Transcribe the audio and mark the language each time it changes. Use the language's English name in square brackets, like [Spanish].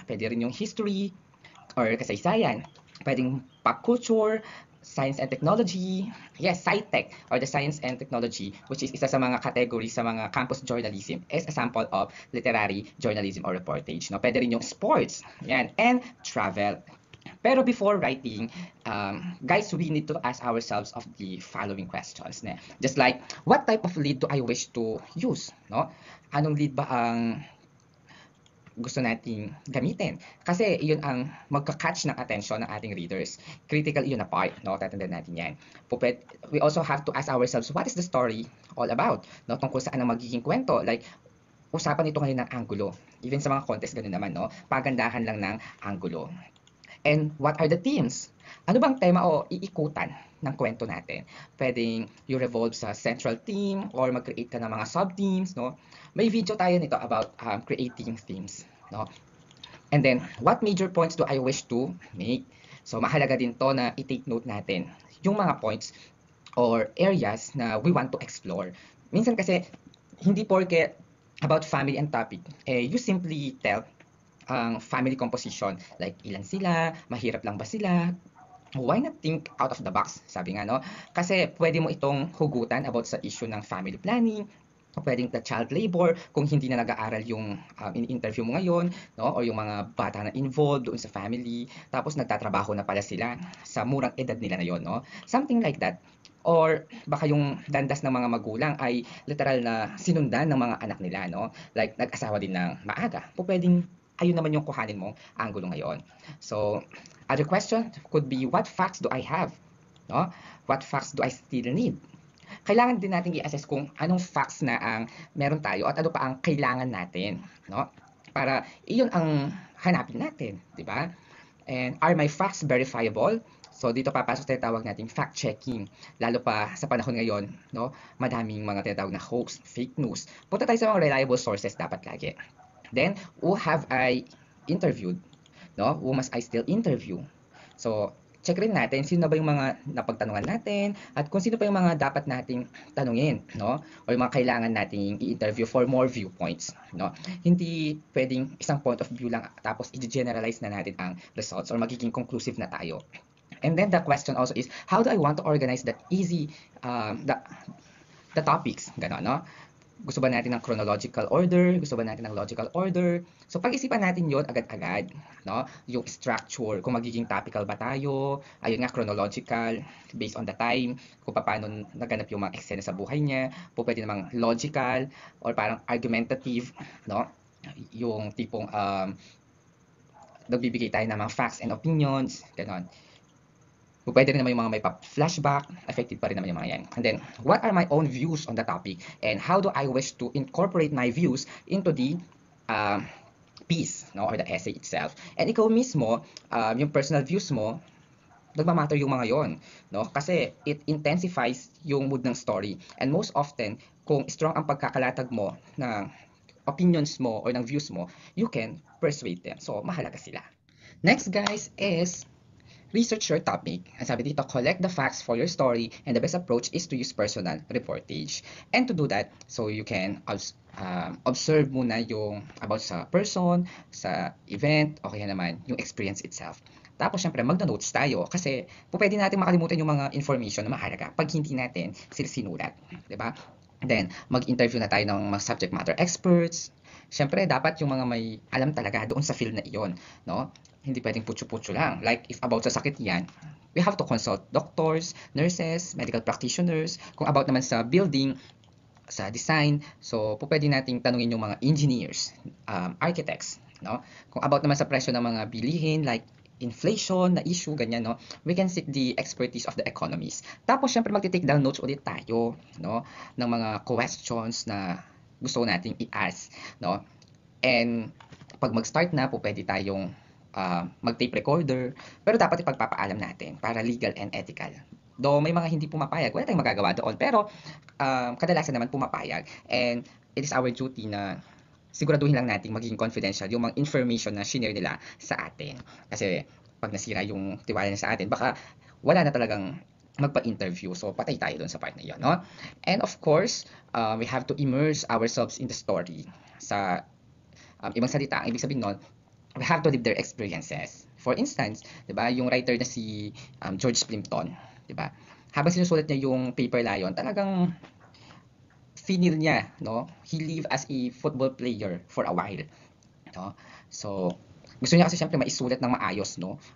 [Filipino] Pwede rin yung history or kasaysayan. [English] Pwedeng pop culture, science and technology, yes, SciTech, or the science and technology, which is [Filipino] isa sa mga category sa mga campus journalism, [English] is a sample of literary journalism or reportage. No? [Filipino] Pwede rin yung [English] sports, yan, and travel. Pero before writing, guys, we need to ask ourselves of the following questions. Ne? Just like, what type of lead do I wish to use? No? [Filipino] Anong lead ba ang gusto nating gamitin. Kasi yun ang magka-catch ng attention ng ating readers. Critical yun na part, no? Tatandaan natin yan. [English] We also have to ask ourselves, what is the story all about? No? [Filipino] Tungkol saan ang magiging kwento. Like, usapan ito ngayon ng angulo. Even sa mga contest, ganun naman, no? Pagandahan lang ng angulo. [English] And what are the themes? [Filipino] Ano bang tema o iikutan ng kwento natin? Pwedeng [English] you revolve [Filipino] sa central theme or mag-create ka ng mga sub-themes, no? May video tayo nito [English] about creating themes, no? And then, what major points do I wish to make? [Filipino] So, mahalaga din to na i-take note natin yung mga points or areas na [English] we want to explore. [Filipino] Minsan kasi, hindi porke about family and topic, [English] you simply tell [Filipino] ang family composition, like ilan sila, mahirap lang ba sila, [English] why not think out of the box, [Filipino] sabi nga, no? Kasi pwede mo itong hugutan about sa issue ng family planning, pwedeng [English] the child labor, [Filipino] kung hindi na nag-aaral yung in-interview mo ngayon, no? Or yung mga bata na involved doon sa family, tapos nagtatrabaho na pala sila sa murang edad nila na yon, no? Something like that. Or baka yung landas ng mga magulang ay literal na sinundan ng mga anak nila, no? Like nag-asawa din ng maaga. Pwedeng ayun naman yung kuhanin mong angulo ngayon. [English] So, other question could be, what facts do I have? No? What facts do I still need? [Filipino] Kailangan din natin i-assess kung anong facts na ang meron tayo at ano pa ang kailangan natin, no? Para iyon ang hanapin natin, di ba? [English] And are my facts verifiable? [Filipino] So dito papasok tayo tawag nating fact-checking. Lalo pa sa panahon ngayon, no? Madaming mga tinatawag na hoax, fake news. Punta tayo sa mga reliable sources dapat lagi. [English] Then, who have I interviewed? No? Who must I still interview? [Filipino] So, check rin natin sino na ba yung mga napagtanungan natin at kung sino pa yung mga dapat nating tanungin, no? O yung mga kailangan nating i-interview for more viewpoints, no? Hindi pwedeng isang point of view lang tapos i-generalize na natin ang results or magiging conclusive na tayo. [English] And then the question also is, how do I want to organize that easy, the topics, gano'n, no? [Filipino] Gusto ba natin ng chronological order? Gusto ba natin ng logical order? So, pag-isipan natin yon agad-agad, no? Yung structure, kung magiging topical ba tayo, ayun nga, chronological, [English] based on the time, [Filipino] kung paano naganap yung mga eksena sa buhay niya, po pwede namang logical, or parang argumentative, no? Yung tipong, nagbibigay tayo ng mga facts and opinions, gano'n. Pwede rin naman yung mga may flashback, effective pa rin naman yung mga yan. [English] And then, what are my own views on the topic? And how do I wish to incorporate my views into the piece, no, or the essay itself? [Filipino] And ikaw mismo, yung personal views mo, nagmamatter yung mga yon, no? Kasi [English] it intensifies yung mood ng story. And most often, [Filipino] kung strong ang pagkakalatag mo [English] ng opinions mo or ng views mo, you can persuade them. [Filipino] So, mahalaga sila. [English] Next, guys, is research your topic. [Filipino] Ang sabi dito, [English] collect the facts for your story and the best approach is to use personal reportage. And to do that, so you can observe muna yung about sa person, sa event, [Filipino] o kaya naman yung [English] experience itself. [Filipino] Tapos, syempre, magna-notes tayo kasi pwede natin makalimutan yung mga information na mahalaga pag hindi natin sila sinulat. Diba? Then, mag-interview na tayo ng mga subject matter experts. Syempre, dapat yung mga may alam talaga doon sa field na iyon, no? Hindi pwedeng putyo-putyo lang. [English] Like, if about [Filipino] sa sakit yan, [English] we have to consult doctors, nurses, medical practitioners. [Filipino] Kung about naman sa building, sa design, so pwede nating tanungin yung mga engineers, architects, no? Kung about naman sa presyo ng mga bilihin, like inflation na issue, ganyan, no? [English] We can seek the expertise of the economists. [Filipino] Tapos, syempre, magti-take down notes ulit tayo, no? Ng mga questions na gusto nating i-ask, no? And pag mag-start na, pwede tayong mag-tape recorder, pero dapat ipagpapaalam natin para legal and ethical. Though may mga hindi pumapayag, wala tayong magagawa doon, pero kadalasan naman pumapayag. [English] And it is our duty [Filipino] na siguraduhin lang natin maging confidential yung mga information na shinare nila sa atin. Kasi pag nasira yung tiwala na sa atin, baka wala na talagang magpa-interview. So, patay tayo doon sa part na yun, no? [English] And of course, we have to immerse ourselves in the story. [Filipino] Sa ibang salita, ang ibig sabihin nun, [English] we have to live their experiences. For instance, [Filipino] 'di ba, yung writer na si [English] George Plimpton, [Filipino] 'di ba? Habang sinusulat niya yung Paper Lion, talagang finil niya, no? [English] He lived as a football player for a while, no? [Filipino] So, gusto niya kasi siyempre maisulat ng maayos, no?